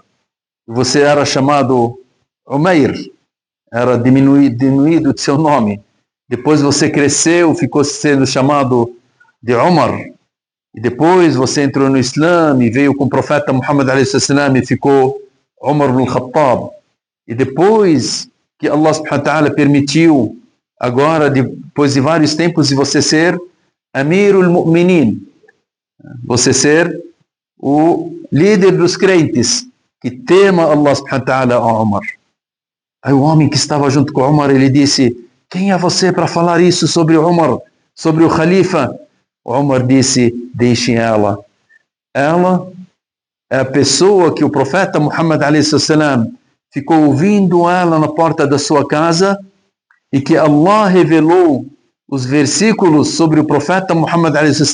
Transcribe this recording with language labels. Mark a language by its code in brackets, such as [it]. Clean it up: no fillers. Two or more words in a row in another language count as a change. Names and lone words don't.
[pt] Você era chamado Umair, era diminuído de seu nome. Depois você cresceu, ficou sendo chamado de Omar. E depois você entrou no Islã e veio com o profeta Muhammad a.s. e ficou Omar ibn Khattab. E depois que [ar] الله سبحانه وتعالى [pt] permitiu, agora, depois de vários tempos, de você ser [ar] أمير المؤمنين, [pt] você ser o líder dos crentes, que tema [ar] الله سبحانه وتعالى, [pt] Omar. Aí o homem que estava junto com Omar, ele disse: quem é você para falar isso sobre Omar, sobre o Khalifa? Omar disse: deixem ela. Ela é a pessoa que o profeta Muhammad a.s. ficou ouvindo ela na porta da sua casa e que Allah revelou os versículos sobre o profeta Muhammad a.s.